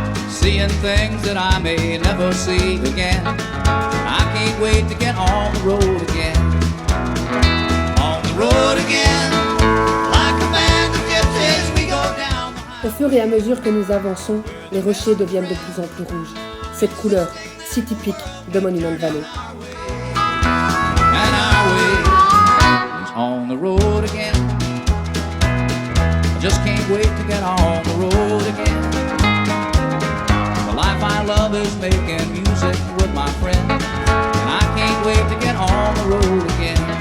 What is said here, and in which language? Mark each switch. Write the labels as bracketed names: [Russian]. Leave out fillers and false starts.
[English] Seeing things that I may never see again. I can't wait to get on the road again. On the road again. Like a band of gypsies we go down. [French] Au fur et à mesure que nous avançons, les rochers deviennent de plus en plus rouges. Cette couleur si typique de Monument Valley. [English] And our way is on the road again. I just can't wait to get on the road again. Life I love is making music with my friends, and I can't wait to get on the road again.